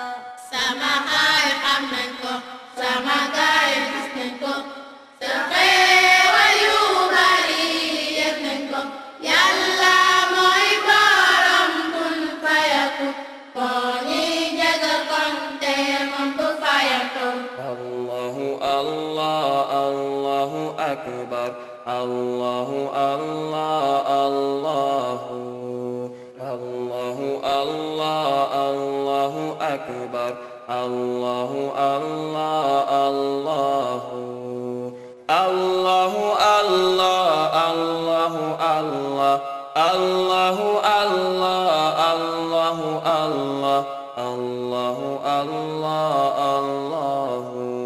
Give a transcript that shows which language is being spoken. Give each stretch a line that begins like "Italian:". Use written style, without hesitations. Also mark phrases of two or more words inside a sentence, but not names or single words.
Wolof: Sama gaay xam nañ ko sama gaay gis nañ ko sa xéewal yu bari yëg nañ ko Yàlla mooy borom kun fayakun moo ñuy jéggal kon te moom du fayanto.
Arabic: الله الله الله أكبر الله الله الله الله الله الله أكبر الله الله الله الله الله الله الله الله الله الله الله الله الله الله